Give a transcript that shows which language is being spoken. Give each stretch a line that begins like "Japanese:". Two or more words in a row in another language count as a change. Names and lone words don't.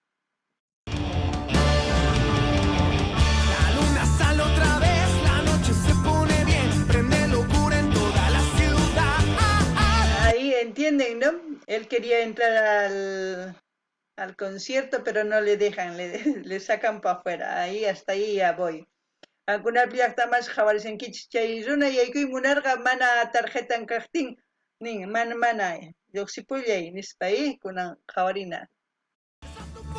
Spanish: La luna sale otra vez, la noche se pone bien, prende locura en toda la ciudad. Ahí entienden, ¿no? Él quería entrar al concierto, pero no le dejan, le sacan para afuera. Ahí, hasta ahí ya voy.
Quechua: Algunas llaqtamas qhawarisqankichisq chay runa yaykuy munarqa mana tarjetan kaqtin nin mana lluqsipullay nispa kunan qhawarina.